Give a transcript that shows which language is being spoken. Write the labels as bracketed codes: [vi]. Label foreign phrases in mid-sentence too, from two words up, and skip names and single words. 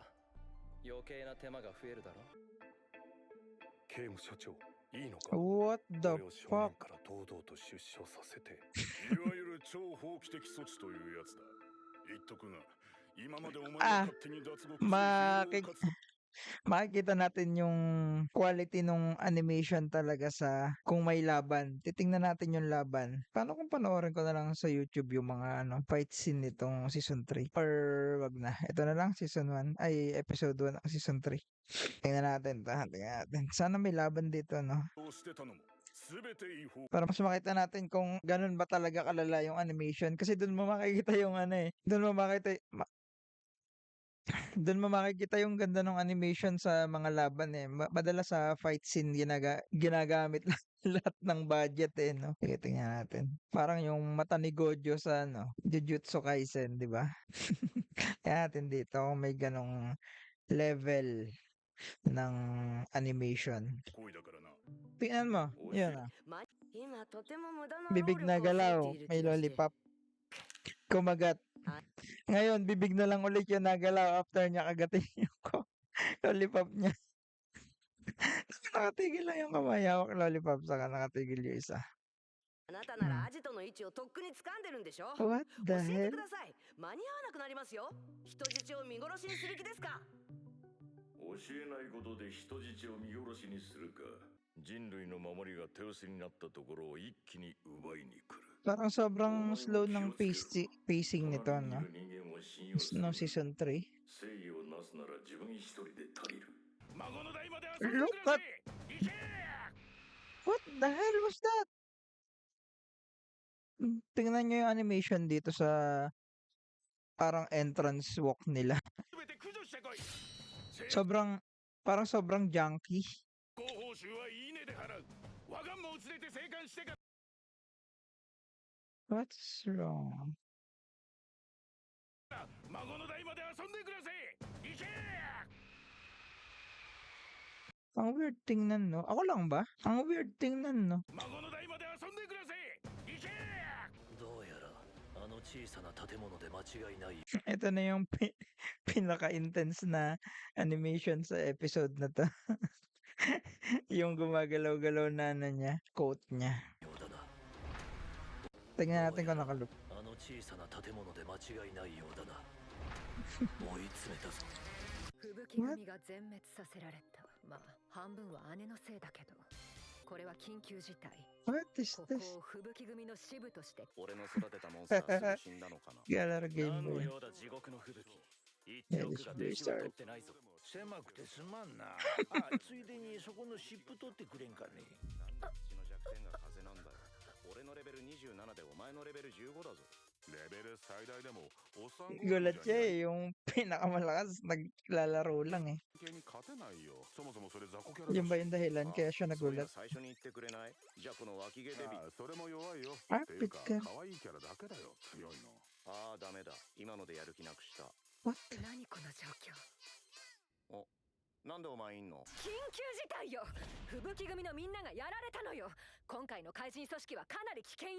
[ja] 余計な手間が増えるだろ。刑務所長、いいのか。 [en] What the [ja] 俺を正 [en] fuck? [ja] 面から堂々と出所させて。いわゆる超法規的措置というやつだ。言っとくが、今までお前が勝手に脱獄してヒーロー活動 [tl] Makikita natin yung quality nung animation talaga sa kung may laban. Titingnan natin yung laban. Paano kung panoorin ko na lang sa YouTube yung mga ano, [en] fight scene [tl] nitong season 3? Or wag na. Ito na lang season 1. Ay, episode 1 ng season 3. Tingnan natin. Tingnan natin. Sana may laban dito, no? [ja] をしてたのも全て違法。 [tl] Para mas makita natin kung ganun ba talaga kalala yung animation. Kasi dun mo makikita yung ano eh. Dun mo makita, doon mo makikita yung ganda ng animation sa mga laban eh. Madalas sa [en] fight scene [tl] ginagamit lang lahat ng budget eh, no? Sige, tingnan natin. Parang yung mata ni Gojo sa ano, Jujutsu Kaisen, di ba? Kaya natin dito kung may ganong level ng animation. [ja] 恋だからな。 [tl] Tingnan mo, [ja] おいしい [tl] yun ah. [ja] 今とても無駄な [tl] Bibig [ja] 労 [tl] na [ja] 力を割いて [tl] galaw, [ja] いる [tl] may [ja] 気がして [tl] lollipop. Kumagat. Ngayon, bibig na lang ulit yung nagalaw after niya kagatin yung lollipop niya. Nakatigil lang yung kamay, hawak lollipop, saka nakatigil yung isa. [ja] あなたならアジトの位置をとっくに掴んでるんでしょ [en] What [ja] 教 [en] the [ja] え [en] hell? [ja] てください。間に合わなくなりますよ。人質を見殺しにする気ですか？教えないことで人質を見殺しにするか。人類の守りが手薄になったところを一気に奪いに来る。 [tl] Parang sobrang slow ng pacing nito, no? [ja] 人間を信用する [en] No season 3. [ja] 正義をなすなら自分一人で足りる。孫の代まで遊んで [en] Look [ja] くださ [en] at [ja] い。行け [en] what the hell was that? [tl] Tingnan nyo yung animation dito sa parang entrance walk nila. [ja] 全て駆除してこい。 [tl] Parang sobrang junky. [ja] 合報酬はいいねで払う。我がも連れて生還してか。 [en] What's wrong? [ja] 孫の代まで遊んでください。行け [tl] Ang weird tingnan, no? Ako lang ba? Ang weird tingnan, no? [ja] 孫の代まで遊んでください。行けどうやらあの小さな建物で間違いない。 [tl] Ito na yung pinaka-intense na animation sa episode na to. Yung gumagalaw-galaw na ano niya, coat niya. [ja] ようだな。 [tl] Tingnan natin kung nakaloop. [ja] あの小さな建物で間違いないようだな。追い詰めたぞ。吹雪組が全滅させられた。まあ半分は姉のせいだけど、これは緊急事態。 [en] What is [ja] ここ [en] this? [ja] を吹雪組の支部として。俺の育てたモンスターすぐ死んだのかな。 [en] Galera Game [ja] 何の [en] Boy. [ja] ようだ地獄の吹雪。言っておくが弟子は取ってないぞ。狭くてすまんな。あ、ついでにそこの湿布取ってくれんかね。なんでうちの弱点が風なんだよ。俺のレベル27でお前のレベル15だぞ。レベル最大でもおっさん [tl] Gulat siya eh, yung pinakamalakas naglalaro lang eh. [ja] に勝てないよ。そもそもそれ雑魚キャラだし。 [tl] Yun ba yung dahilan kaya siya [ja] そういや [tl] nagulat? [ja] 最初に言ってくれない？じゃあこの脇毛デビ。ああそれも弱いよ。あっていうかピッカ可愛いキャラだけだよ強いの。ああダメだ。今のでやる気なくした。 [en] What? [ja] 何この状況。なんでお前いんの？緊急事態よ。吹雪組のみんながやられたのよ。今回の怪人組織はかなり危険よ。